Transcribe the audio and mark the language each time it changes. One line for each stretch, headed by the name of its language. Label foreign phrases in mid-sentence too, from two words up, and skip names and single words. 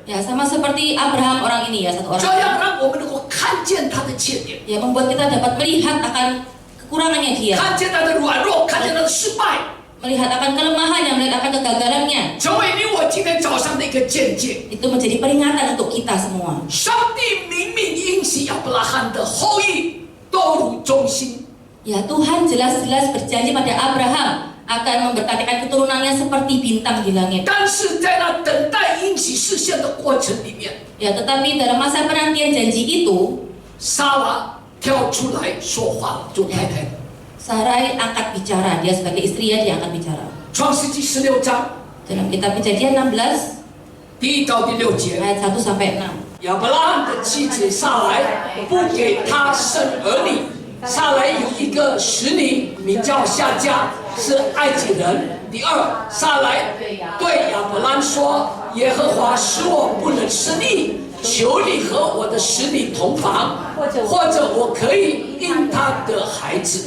Indonesian: Ya, sama seperti Abraham orang ini ya, satu
Chinese: 这
Indonesian: orang
Chinese: 样让我们能够看见他的缺点，
Indonesian: ya membuat kita dapat melihat akan kekurangannya dia,
Chinese: 看见他的软弱，看见他的失败，
Indonesian: melihat akan kelemahannya, melihat akan kegagalannya.
Chinese: 成为你我今天早上的一个见解。
Indonesian: Itu menjadi peringatan untuk kita semua.
Chinese: 上帝明明应许亚伯拉罕的后裔都如忠心，
Indonesian: Ya, Tuhan jelas-jelas berjanji pada Abraham akan memberkatikan keturunannya seperti bintang di langit.
Chinese: 但是在那等待应许实现的过程里面，
Indonesian: Ya, tetapi dalam masa penantian janji itu,
Chinese: 撒拉跳出来说话了，做太太的。
Indonesian: Sarai angkat bicara, dia sebagai istri ya, dia angkat bicara.
Chinese: 创世纪16章
Indonesian: Dalam kitab Kejadian 16
Chinese: 1 到第6节，
Indonesian: ayat 1 sampai 6.
Chinese: 亚伯拉罕的妻子撒来不给他生儿女。撒来有一个使女，名叫夏甲，是埃及人。第二，撒来对亚伯兰说：“耶和华使我不能生育，求你和我的使女同房，或者我可以因他得孩子。”